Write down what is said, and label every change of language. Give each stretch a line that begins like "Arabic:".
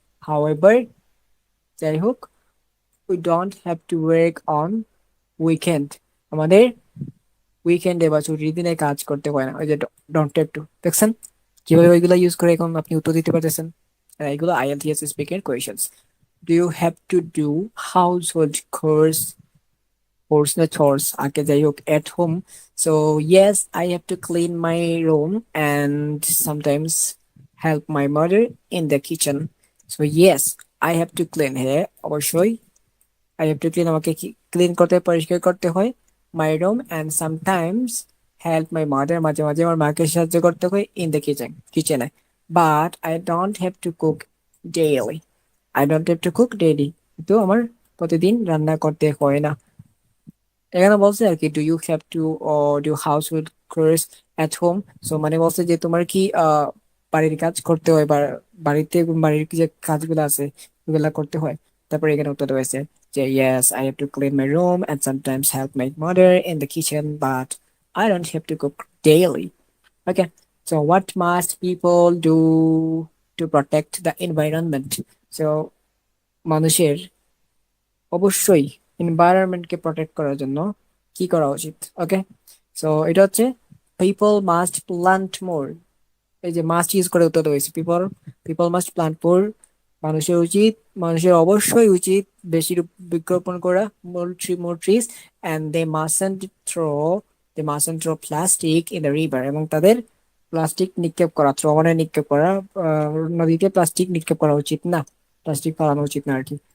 English: however,
Bangla: যাই হোক।
English: We don't have to work on weekend.
Bangla: আমাদের উইকেন্ডে বা ছুটির দিনে কাজ করতে হয় না। ওই যে ডোন্ট হ্যাভ টু, দেখছেন কিভাবে ওইগুলো ইউজ করে এখন আপনি উত্তর দিতে পারতেছেন। আর এগুলো
English: IELTS speaking questions. Do you have to do household chores. Chores na chores
Bangla: আগে যাই হোক
English: at home. So yes, I have to clean my room and sometimes help my mother in the kitchen. So yes, I have to clean here
Bangla: অবশ্যই
English: I have to clean
Bangla: আমাকে clean করতে পরিষ্কার করতে হয়
English: my room and sometimes help my mother
Bangla: মাঝে মাঝে আমার মাকে সাহায্য করতে হয়
English: in the kitchen but I don't have to cook daily. I don't have to cook daily.
Bangla: তো আমার প্রতিদিন রান্না করতে হয় না। এখানে বলছে আর কি
English: Do you have to do household chores at home.
Bangla: So মানে বলছে যে তোমার কি বাড়ির কাজ করতে হয় বা বাড়িতে বাড়ির যে কাজগুলো আছে ওগুলা করতে হয়। তারপরে এখানে উত্তর রয়েছে যে
English: yes I have to clean my room and sometimes help my mother in the kitchen but I don't have to cook daily. Okay, so what must people do to protect the environment?
Bangla: So মানুষের অবশ্যই এনভায়রনমেন্টকে protect করার জন্য কি করা উচিত?
English: okay, so
Bangla: এটা হচ্ছে
English: People must plant more.
Bangla: এই যে মাস্ট ইউজ করে উত্তর হয়েছে পিপল,
English: People must plant more.
Bangla: মানুষের উচিত, মানুষের অবশ্যই উচিত বেশি বৃক্ষরোপণ করা, মোর trees, and
English: they mustn't throw plastic in the river,
Bangla: এবং তাদের প্লাস্টিক নিক্ষেপ করা, থ্রো মানে নিক্ষেপ করা, নদীতে প্লাস্টিক নিক্ষেপ করা উচিত না, প্লাস্টিক ফালানো উচিত না আর কি।